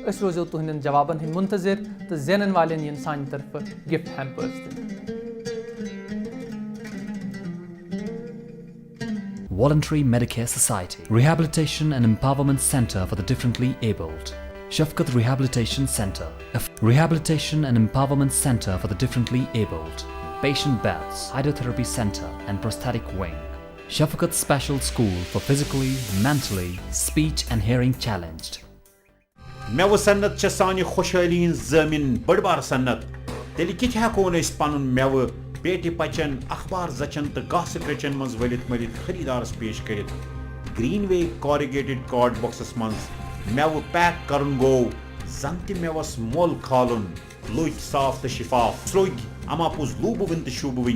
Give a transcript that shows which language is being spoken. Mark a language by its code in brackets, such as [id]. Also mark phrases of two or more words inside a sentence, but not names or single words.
[ks] أسۍ روزو تُہنٛدٮ۪ن جوابن ہٕنٛدۍ منتظر تہٕ زینن والٮ۪ن یِن سانہِ طرفہٕ [en] gift hampers [ks] دِنہٕ۔ [en] Voluntary Medicare Society, Rehabilitation and Empowerment Center for the Differently Abled. Shafqat Rehabilitation Center, Rehabilitation and Empowerment Center for the Differently Abled. Patient Beds, Hydrotherapy Center and Prosthetic Wing. Shafqat Special School for Physically, Mentally, Speech and Hearing Challenged. [ks] مےٚ صنعت چھےٚ سانہِ خۄشحٲلی ہٕنٛز زٲمِن بٔڑ بار صنعت، تیٚلہِ کِتھ ہٮ۪کون أسۍ پنُن مٮ۪وٕ پیٹہِ پچن، اخبار زچن تہٕ گاسہٕ کریچن منٛز ؤلِتھ مٔلِتھ خریٖدارس پیش کٔرِتھ۔ گرین وے [en] corrugated card boxes [ks] منٛز مٮ۪وٕ پیک کرُن گوٚو زن تہِ مٮ۪وس مۄل کھالُن، لٔگۍ صاف تہٕ شفاف، سرٛوگۍ اما پوٚز لوٗبہٕ تہٕ شوٗبہٕ۔